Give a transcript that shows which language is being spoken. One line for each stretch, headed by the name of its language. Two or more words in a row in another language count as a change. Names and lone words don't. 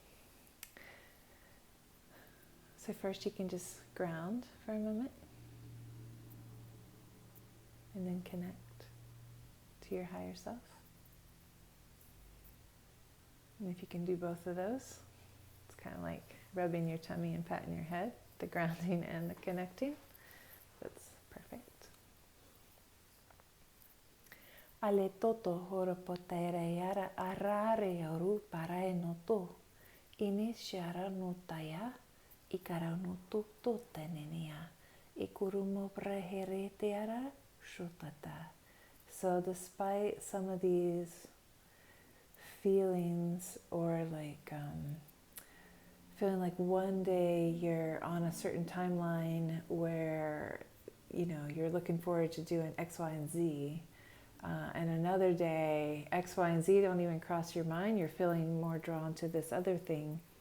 English: So first you can just ground for a moment and then connect to your higher self. And if you can do both of those, it's kind of like rubbing your tummy and patting your head, the grounding and the connecting. That's perfect. Ale toto horopotere yara arare oru parae no to. Inishara no taya, ikara no to tenenia. Ikurumo preherete ara shutata. So despite some of these feelings, or like feeling like one day you're on a certain timeline where you're looking forward to doing X, Y, and Z, and another day X, Y, and Z don't even cross your mind, you're feeling more drawn to this other thing.